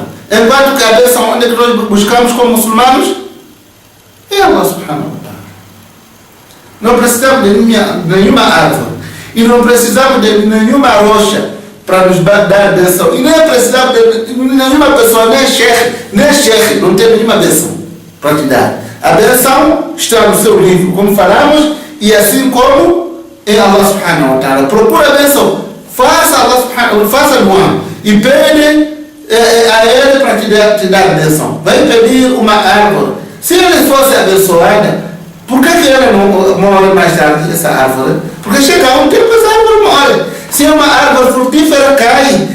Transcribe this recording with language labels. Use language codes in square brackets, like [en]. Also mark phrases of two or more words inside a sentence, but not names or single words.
[pt] Enquanto que a bênção onde nós buscamos como muçulmanos é [ar] الله سبحانه وتعالى. [pt] Não precisamos de nenhuma árvore e não precisamos de nenhuma rocha para nos dar a bênção. E nem precisamos de nenhuma pessoa, nem chefe, não tem nenhuma bênção para te dar. A bênção está no seu livro, como falamos, e assim como em [ar] الله سبحانه وتعالى. [pt] Procura a bênção, faça no e pede a ele para te dar a bênção. Vai pedir uma árvore. Se ele fosse abençoada, por que ele não morre mais tarde, essa árvore? Porque chega um tempo essa árvore morre. Se é uma árvore frutífera, cai.